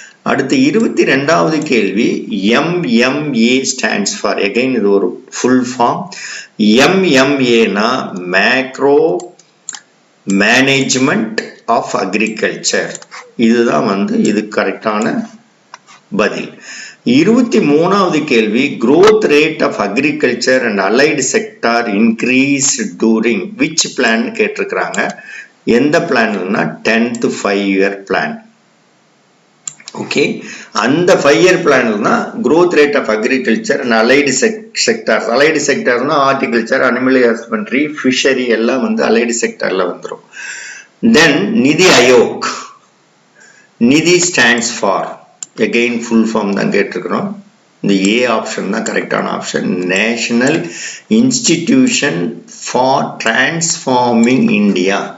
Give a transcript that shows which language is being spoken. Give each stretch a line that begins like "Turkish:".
Tamil: அடுத்து 22வது கேள்வி, MMA stands for, again இது ஒரு full form.
English: MMAனா macro management of agriculture.
Tamil: இதுதான் வந்து இது கரெக்டான பதில்.
English: 23வது கேள்வி, growth rate of agriculture and allied sector increased during which plan கேட்டிருக்கிறாங்க.
Tamil: எந்த பிளான்னா 10th 5-year பிளான்.
English: okay,
Tamil: அந்த 5-year பிளான்ல தான்
English: growth rate of agriculture and allied sectors.
Tamil: allied sectorனா horticulture, animal husbandry, fishery எல்லாம் வந்து allied sectorல வந்துடும். தென் நிதி ஆயோக், நிதி stands for,
English: again full form
Tamil: தான் கேட்டிருக்கிறோம். இந்த A ஆப்ஷன் தான் கரெக்டான option. National institution for transforming India.